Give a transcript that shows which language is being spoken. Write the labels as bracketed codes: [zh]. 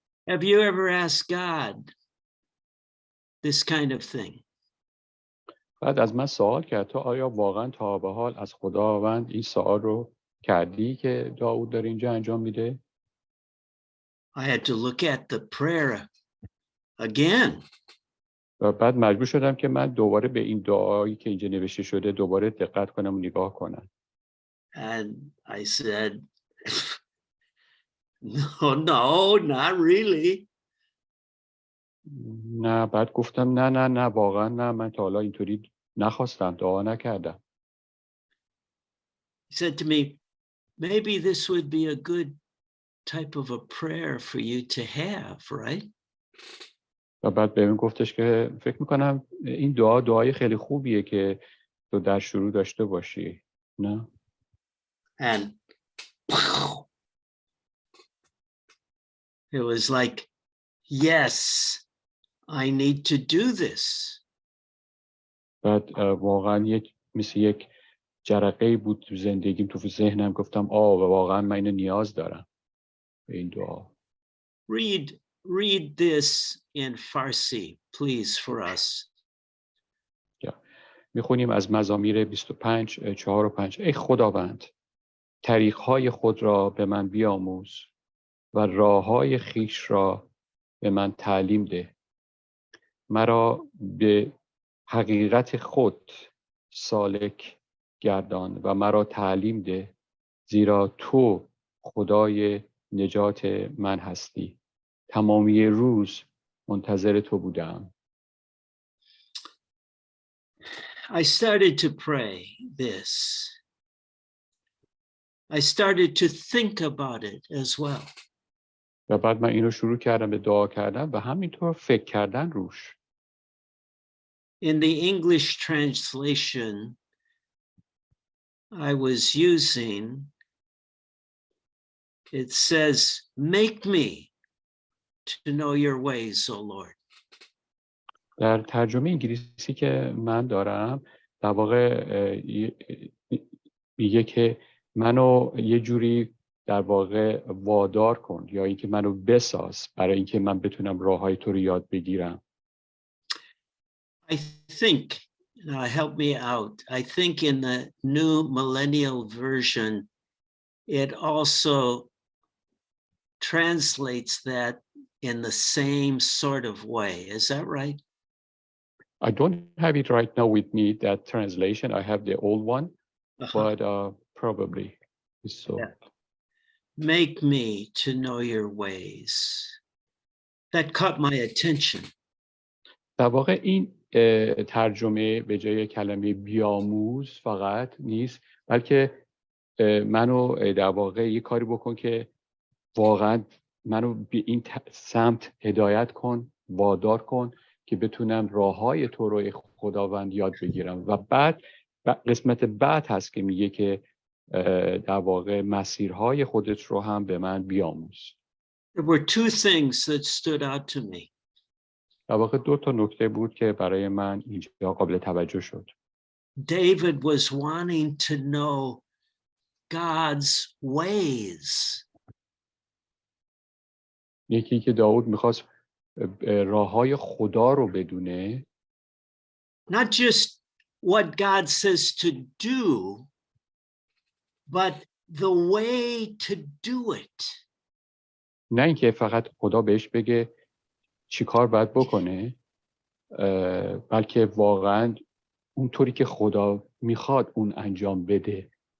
[en] Have you ever asked God this kind of thing? [fa] بعد از من سوال کرد تو آیا واقعا تا به حال از خداوند این سوال رو کردی که داود داره اینجا انجام میده؟ [en] I had to look at the prayer again. [fa] و بعد مجبور شدم که من دوباره به این دعایی که اینجا نوشته شده دوباره دقت کنم و نگاه کنم. [en] And I said, no, not really. [fa] نه، بعد گفتم نه واقعا نه، من تا حالا اینطوری نخواستم، دعا نکردم. [en] He said to me, maybe this would be a good type of a prayer for you to have, right? [fa] و بعد به من گفتش که فکر میکنم این دعای خیلی خوبیه که تو در شروع داشته باشی، نه؟ [en] And it was like, yes, I need to do this. [fa] بعد واقعا مثل یک جرقه بود تو زندگیم، تو ذهنم، گفتم واقعا من اینو نیاز دارم به این دعا. [en] Read this in Farsi, please, for us. [fa] میخونیم از مزامیر 25 4 و 5. ای خداوند طریق‌های خود را به من بیاموز و راه‌های خویش را به من تعلیم ده. مرا به حقیقت خود سالک گردان و مرا تعلیم ده، زیرا تو خدای نجات من هستی. تمامی روز منتظر تو بودم. [en] I started to pray this. I started to think about it as well. [fa] و بعد من اینو شروع کردم به دعا کردن و همینطور فکر کردن روش. [en] In the English translation I was using, it says, make me to know your ways, O Lord. [fa] در ترجمه انگلیسی که من دارم در واقع میگه که منو یه جوری در واقع وادار کن یا اینکه منو بساز برای اینکه من بتونم راههای تو رو یاد بگیرم. [en] I think, help me out, I think in the new millennial version, it also translates that in the same sort of way. Is that right? I don't have it right now with me, that translation. I have the old one, but probably it's so. Yeah. Make me to know your ways. That caught my attention. [fa] در واقع این ترجمه به جای کلمه بیاموز فقط نیست، بلکه منو در واقع یه کاری بکن که واقعا منو به این سمت هدایت کن، وادار کن که بتونم راههای تو رو خداوند یاد بگیرم. و بعد قسمت بعد هست که میگه که در واقع مسیرهای خودت رو هم به من بیاموز. [en] There were two things that stood out to me. [fa] در واقع 2 تا نکته بود که برای من اینجا قابل توجه شد. [en] David was wanting to know God's ways. [fa] یکی که داود میخواست راههای خدا رو بدونه. [en] Not just what God says to do, but the way to do it. [fa] نه اینکه فقط خدا بهش بگه چی کار باید بکنه، بلکه واقعا اونطوری که خدا میخواد اون انجام بده.